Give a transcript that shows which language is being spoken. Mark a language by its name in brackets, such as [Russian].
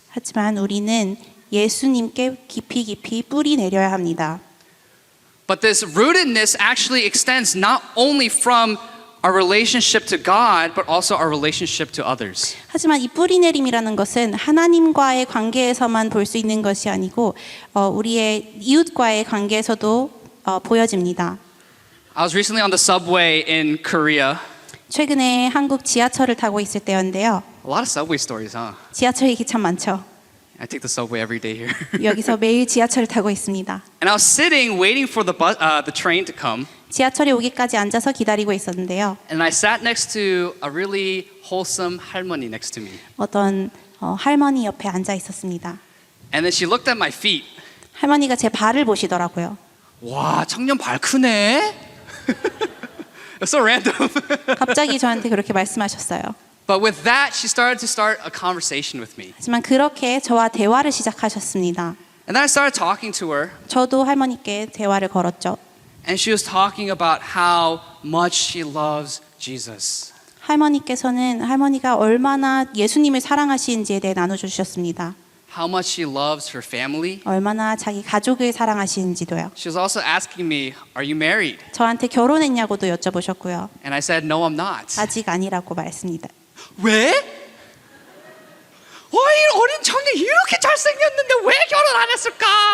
[Korean] 하지만 우리는 예수님께 깊이 뿌리 내려야 합니다. [English] But this rootedness actually extends not only from our relationship to God, but also our relationship to others. [Korean] 하지만 이 뿌리 내림이라는 것은 하나님과의 관계에서만 볼 수 있는 것이 아니고 우리의 이웃과의 관계에서도 보여집니다. [English] I was recently on the subway in Korea. [Korean] 최근에 한국 지하철을 타고 있을 때였는데요. [English] A lot of subway stories, huh? [Korean] 지하철 얘기 참 많죠. [English] I take the subway every day here. [Korean] 여기서 매일 지하철을 타고 있습니다. [English] And I was sitting waiting for the train to come. [Korean] 지하철이 오기까지 앉아서 기다리고 있었는데요. [English] And I sat next to a really wholesome 할머니 next to me. [Korean] 어떤 할머니 옆에 앉아 있었습니다. [English] And then she looked at my feet. [Korean] 할머니가 제 발을 보시더라고요. 와, 청년 발 크네. [English] It's so random. [Korean] 갑자기 저한테 그렇게 말씀하셨어요. [English] But with that, she started a conversation with me. [Korean] 하지만 그렇게 저와 대화를 시작하셨습니다. [English] And then I started talking to her. [Korean] 저도 할머니께 대화를 걸었죠. [English] And she was talking about how much she loves Jesus. [Korean] 할머니께서는 할머니가 얼마나 예수님을 사랑하시는지에 대해 나눠주셨습니다. [English] How much she loves her family. [Korean] 얼마나 자기 가족을 사랑하시는지도요. [English] She was also asking me, "Are you married?" [Korean] 저한테 결혼했냐고도 여쭤보셨고요. [English] And I said, "No, I'm not." [Korean] 아직 아니라고 말했습니다. 왜? 어린 청년 이렇게 잘생겼는데 왜 결혼 안 했을까?